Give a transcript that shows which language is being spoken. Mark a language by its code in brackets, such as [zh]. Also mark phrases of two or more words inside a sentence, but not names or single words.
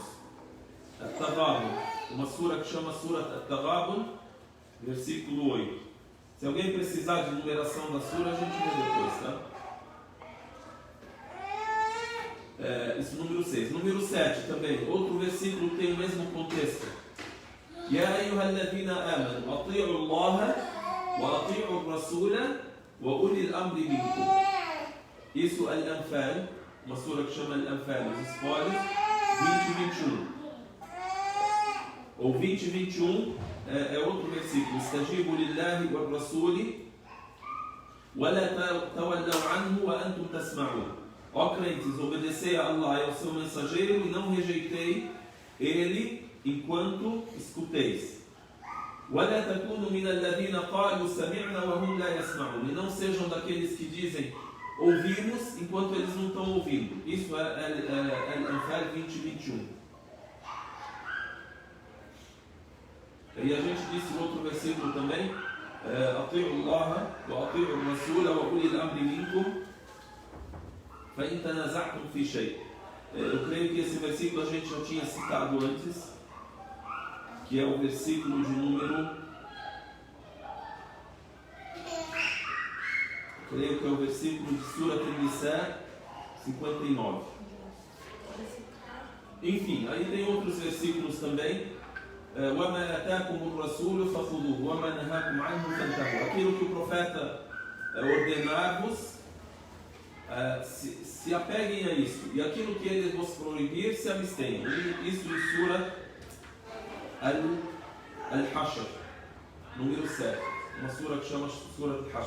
[pt] At-Taghabun, uma sura que chama Surat At-Taghabun, versículo 8. Se alguém precisar de numeração da sura, a gente vê depois, tá? Isso, número 6. Número 7 também, outro versículo que tem o mesmo contexto. [ar] يا أيها الذين آمنوا أطيعوا الله وأطيعوا الرسول وأولي الأمر منكم. [pt] Isso é Al-Anfal, uma sura que chama Al-Anfal, os spoilers, 20 e 21. Ou 20 e 21 é outro versículo. [ar] استجيبوا لله والرسول ولا تولوا عنه وأنتم تسمعون. [pt] Ó crentes, obedecei a Allah e ao seu mensageiro e não rejeitei ele enquanto escuteis. [ar] ولا تكونوا من الذين قالوا سمعنا وهم لا يسمعون. [pt] E não sejam daqueles que dizem ouvimos enquanto eles não estão ouvindo. Isso é Al-Anfal 20 e 21. E a gente disse no outro versículo também: [ar] أطيعوا الله وأطيعوا الرسول وأولي الأمر منكم فإن تنازعتم في شيء'. [pt] Eu creio que esse versículo a gente já tinha citado antes, que é o versículo de número, creio que é o versículo de Surat An-Nisa 59. Enfim, aí tem outros versículos também. [ar] وَمَا أَتَاكُمُ الرَّسُولُ فَخُذُوهُ وَمَا نَهَاكُمْ عَنْهُ فَانْتَهُوا. [pt] Aquilo que o profeta ordenar-vos, se apeguem a isso, e aquilo que ele vos proibir, se abstenham. Isso em Sura Al-Hashr, número 7, uma sura que chama Sura Al-Hashr.